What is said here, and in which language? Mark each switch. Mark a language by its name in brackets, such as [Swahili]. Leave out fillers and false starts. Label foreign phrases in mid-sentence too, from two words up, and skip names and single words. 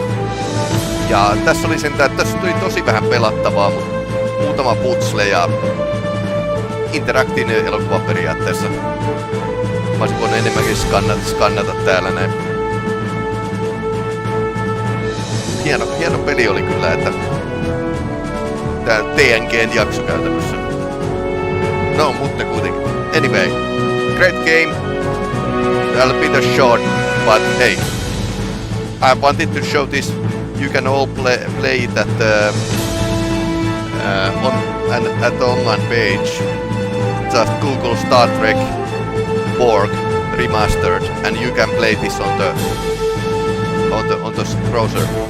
[Finnish] Ja tässä oli sentään, että tässä tuli tosi vähän pelattavaa, mutta muutama putsle ja interaktiivinen elokuva periaatteessa. Mä olisin voinut enemmänkin skannata täällä näin. Hieno peli oli kyllä, että tää TNG:n jakso käytännössä. No, mutta kuitenkin. [English] Anyway, great game. That'll be the short, but hey, I wanted to show this. You can all play it at the at the online page. Just Google Star Trek Borg Remastered, and you can play this on the browser.